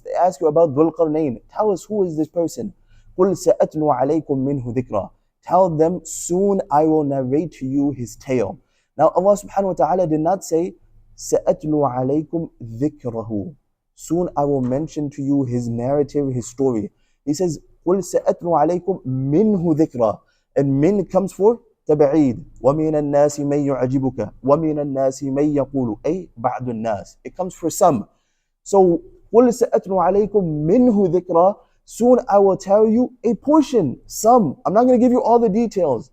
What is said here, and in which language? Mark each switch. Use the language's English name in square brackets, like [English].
[English] They ask you about Dhul Qarnayn. Tell us, who is this person? [Arabic] قُلْ سَأَتْلُو عَلَيْكُم مِّنْهُ ذِكْرًا. [English] Tell them, soon I will narrate to you his tale. Now Allah subhanahu wa ta'ala did not say, [Arabic] سَأَتْلُو عَلَيْكُمْ ذِكْرَهُ. [English] Soon I will mention to you his narrative, his story. He says, [Arabic] قُلْ سَأَتْلُو عَلَيْكُمْ مِنْهُ ذِكْرًا. [English] And min comes for تبعيد. [Arabic] وَمِنَ النَّاسِ مَن يُعْجِبُكَ وَمِنَ النَّاسِ مَن يَقُولُ أي بعض الناس. [English] It comes for some. [Arabic] So قُلْ سَأَتْلُو عَلَيْكُمْ مِنْهُ ذِكْرًا. [English] Soon I will tell you a portion, some. I'm not going to give you all the details.